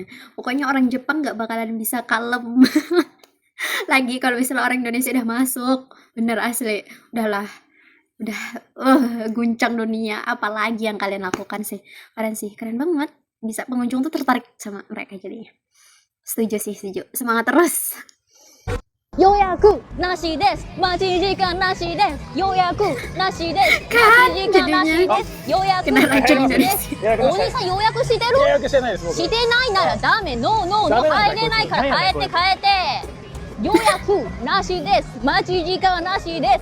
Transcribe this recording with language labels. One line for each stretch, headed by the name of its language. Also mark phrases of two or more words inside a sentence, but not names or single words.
Indonesian: Pokoknya orang Jepang nggak bakalan bisa kalem. Lagi kalau misalnya orang Indonesia udah masuk, bener asli, udahlah, udah guncang dunia. Apalagi yang kalian lakukan sih, keren banget. Bisa pengunjung tuh tertarik sama mereka jadinya. Setuju sih, setuju. Semangat terus.
Japanese: 予約なしです。待ち時間なしです。予約なしです。
Indonesian: Kan
Japanese: 待ち時間なし
Indonesian: jadinya
Japanese: です。予約
Indonesian: kena
Japanese: なし
Indonesian: racun
Japanese: です。
Indonesian: Indonesia.
Japanese: お兄さん予約してる？予約してないです僕。してないならダメ。
English: no no no
Japanese: ダメなんだ入れないからこいつ帰って帰って。予約なしです。待ち時間なしです。